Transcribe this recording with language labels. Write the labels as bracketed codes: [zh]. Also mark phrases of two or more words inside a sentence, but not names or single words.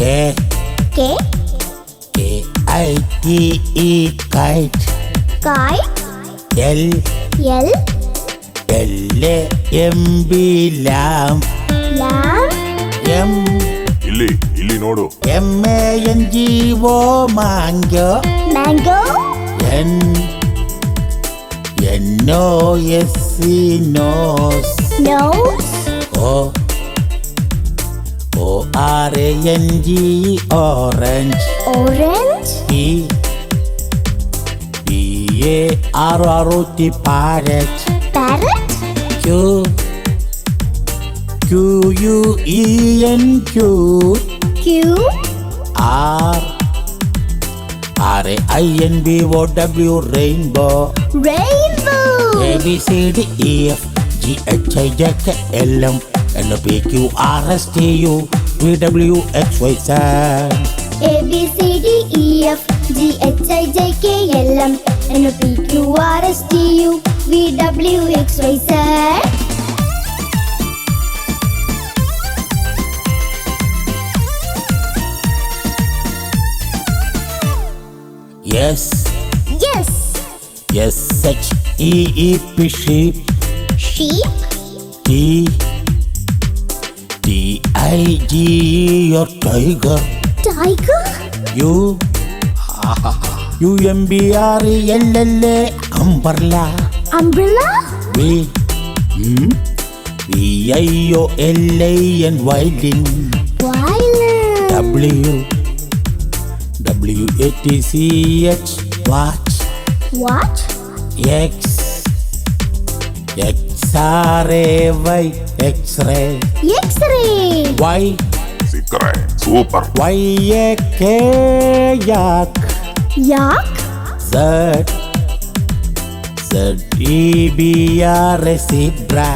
[en] K. K-I-T-E kite. Kite. L. L. L-A-M-B lamb. Lamb. M. [kn] ಇಲ್ಲಿ ನೋಡು. [en] M-A-N-G-O mango. Mango. N-O-S-E nose. Nose. O-R-A-N-G orange. Orange. P-E P-A-R-R-O-T, parrot. Parrot? Q-U-E-N, cute. Q? R-A-I-N-B-O-W, rainbow. Rainbow. A-B-C-D-E-F-G-H-I-J-K-L-M N-O-P-Q-R-S-T-U V-W-X-Y-Z. A B C D E F G H I J K L M N O P Q R S T U V W X Y Z. Yes. Yes. S-H-E-E-P, sheep. Sheep. T-I-G-E, your tiger. Tiger. U-M-B-R-E-L-L-A, umbrella. Umbrella. V-I-O-L-A-N, violin. Violin. W-A-T-C-H, watch. What? X X-R-A-Y, X-ray. X-ray. Y Super. Y-A-K, yak. Yak. Z Z-E-B-R-A, zebra.